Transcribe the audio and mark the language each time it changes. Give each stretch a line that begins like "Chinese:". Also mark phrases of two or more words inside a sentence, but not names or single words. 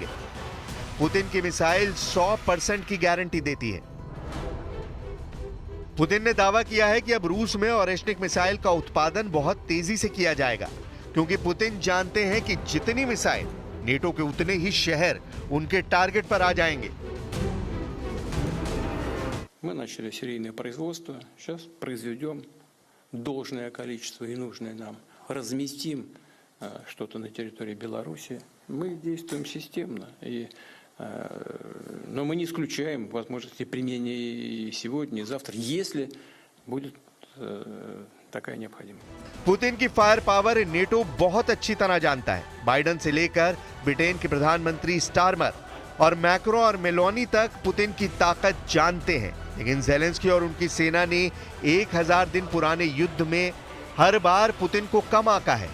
Hindi: पुतिन की मिसाइल 100% की गारंटी देती है। पुतिन ने दावा किया है कि अब रूस में ओरेश्निक मिसाइल का उत्पादन बहुत तेजी से किया जाएगा, क्योंकि पुतिन जानते हैं कि जितनी मिसाइल नेटो के उतने ही शहर उनके टारगेट पर आ जाएंगे।
Russian: Мы начали серийное производство, сейчас произведем должное количество и нужное нам, разместим что-то на территории Беларуси. Мы действуем системно, но мы не исключаем возможности применения и сегодня, и завтра, если будет такая необходимость.
Hindi: पुतिन की
English: fire power
Hindi: नेटो बहुत अच्छी तरह जानता है। बाइडेन से लेकर ब्रिटेन के प्रधानमंत्री स्टारमर और मैक्रो और मेलोनी तक पुतिन की ताकत जानते हैं, लेकिन ज़ेलेंस्की और उनकी सेना ने 1000 दिन पुराने युद्ध में हर बार पुतिन को कम आंका है।